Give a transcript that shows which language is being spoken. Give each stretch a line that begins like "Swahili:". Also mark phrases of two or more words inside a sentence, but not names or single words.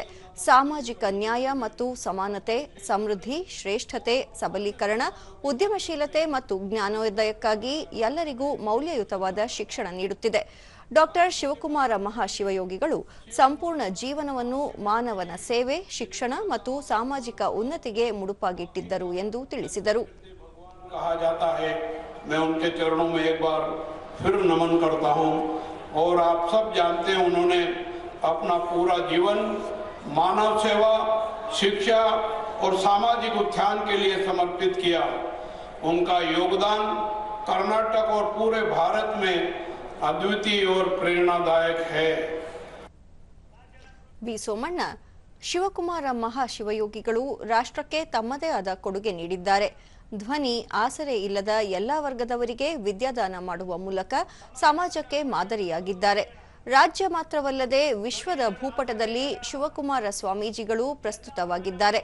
Kannada: ಸಾಮಾಜಿಕ ನ್ಯಾಯ ಮತ್ತು ಸಮಾನತೆ, ಸಮೃದ್ಧಿ, ಶ್ರೇಷ್ಠತೆ, ಸಬಲೀಕರಣ, ಉದ್ಯಮಶೀಲತೆ ಮತ್ತು ಜ್ಞಾನೋದಯಕ್ಕಾಗಿ ಎಲ್ಲರಿಗೂ ಮೌಲ್ಯಯುತವಾದ ಶಿಕ್ಷಣ ನೀಡುತ್ತಿದೆ. ಡಾಕ್ಟರ್ ಶಿವಕುಮಾರ ಮಹಾಶಿವಯೋಗಿಗಳು ಸಂಪೂರ್ಣ ಜೀವನವನ್ನು ಮಾನವನ ಸೇವೆ, ಶಿಕ್ಷಣ ಮತ್ತು ಸಾಮಾಜಿಕ ಉನ್ನತಿಗೆ ಮುಡುಪಾಗಿಟ್ಟಿದ್ದರು ಎಂದು ತಿಳಿಸಿದರು.
Hindi: कहा जाता है, मैं उनके चरणों में एक बार फिर नमन करता हूं और आप सब जानते हैं उन्होंने अपना पूरा जीवन मानव सेवा, शिक्षा और सामाजिक उत्थान के लिए समर्पित किया. उनका योगदान कर्नाटक और पूरे भारत में अद्वितीय और प्रेरणादायक है.
Kannada: ವಿ ಸೋಮಣ್ಣ, ಶಿವಕುಮಾರ ಮಹಾಶಿವಯೋಗಿಗಳು ರಾಷ್ಟ್ರಕ್ಕೆ ತಮ್ಮದೇ ಆದ ಕೊಡುಗೆ ನೀಡಿದ್ದಾರೆ. ಧ್ವನಿ, ಆಸರೆ ಇಲ್ಲದ ಎಲ್ಲಾ ವರ್ಗದವರಿಗೆ ವಿದ್ಯಾದಾನ ಮಾಡುವ ಮೂಲಕ ಸಮಾಜಕ್ಕೆ ಮಾದರಿಯಾಗಿದ್ದಾರೆ. ರಾಜ್ಯ ಮಾತ್ರವಲ್ಲದೆ ವಿಶ್ವದ ಭೂಪಟದಲ್ಲಿ ಶಿವಕುಮಾರ ಸ್ವಾಮೀಜಿಗಳು ಪ್ರಸ್ತುತವಾಗಿದ್ದಾರೆ.